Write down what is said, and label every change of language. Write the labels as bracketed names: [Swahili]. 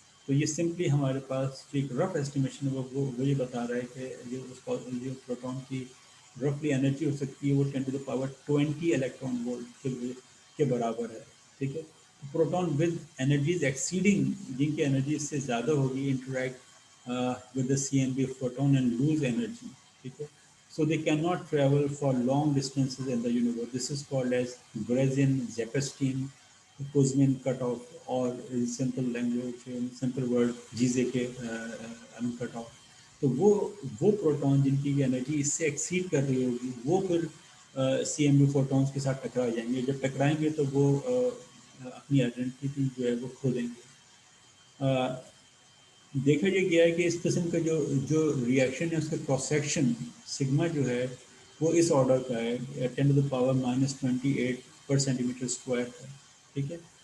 [Hindi] तो ये सिंपली हमारे पास जो एक रफ एस्टिमेशन है वो ये बता रहा है कि जो प्रोटॉन की रफली एनर्जी हो सकती है वो 10 to the power 20 electron volt के बराबर है. ठीक है. प्रोटॉन विद एनर्जीज एक्सीडिंग, जिनकी एनर्जी इससे ज़्यादा होगी, interact [English] with the CMB photon and lose energy. [Hindi] ठीक है. [English] So they cannot travel for long distances in the universe. This is called as Brezin-Zapestein Kuzmin cutoff, or in simple language, in simple word, GZK cutoff. [Hindi] तो वो proton जिनकी energy इससे exceed कर रही होगी वो फिर सी एम बी फोटॉन्स के साथ टकरा जाएंगे. जब टकराएंगे तो वो अपनी आइडेंटिटी जो है वो खो देंगे. देखा ये गया है कि इस किस्म का जो जो रिएक्शन है उसका क्रॉस सेक्शन सिग्मा जो है वो इस ऑर्डर का है, 10 to the power -28 पर सेंटीमीटर स्क्वायर है. ठीक है.